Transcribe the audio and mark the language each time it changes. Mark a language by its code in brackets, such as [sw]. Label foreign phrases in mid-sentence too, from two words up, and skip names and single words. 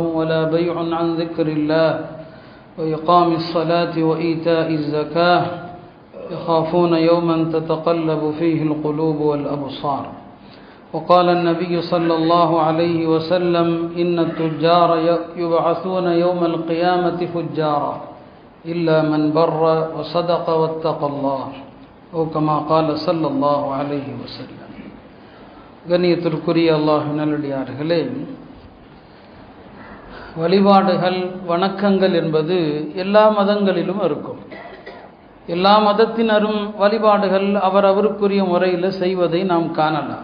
[ar] ولا بيع عن ذكر الله وإقام الصلاة وإيتاء الزكاة يخافون يوما تتقلب فيه القلوب والأبصار وقال النبي صلى الله عليه وسلم إن التجار يبعثون يوم القيامة فجارا إلا من بر وصدق واتقى الله أو كما قال صلى الله عليه وسلم. [ta] கண்ணியத்திற்குரிய அல்லாஹ் நல்லடியார்களே, வழிபாடுகள் வணக்கங்கள் என்பது எல்லா மதங்களிலும் இருக்கும். எல்லா மதத்தினரும் வழிபாடுகள் அவரவருக்குரிய முறையில் செய்வதை நாம் காணலாம்.